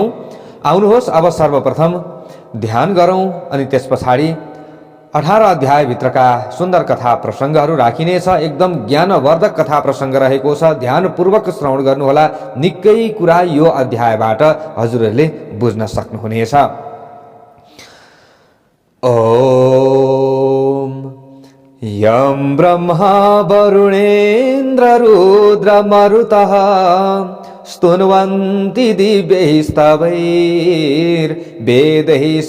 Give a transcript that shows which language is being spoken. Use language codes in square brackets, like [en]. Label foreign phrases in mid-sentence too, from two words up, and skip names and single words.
[ne] आउनुहोस्, अब सर्वप्रथम ध्यान गरौँ अनि त्यस पछाडि 18 अध्यायभित्रका सुन्दर कथा प्रसङ्गहरू राखिनेछ। एकदम ज्ञानवर्धक कथा प्रसङ्ग रहेको छ, ध्यानपूर्वक श्रवण गर्नुहोला। निकै कुरा यो अध्यायबाट हजुरहरूले बुझ्न सक्नुहुनेछ। [sa] ओम यं ब्रह्मा वरुणेन्द्र रुद्र मरुतः स्तुन्वन्ति दिव्यैस्तवैर्वेदैः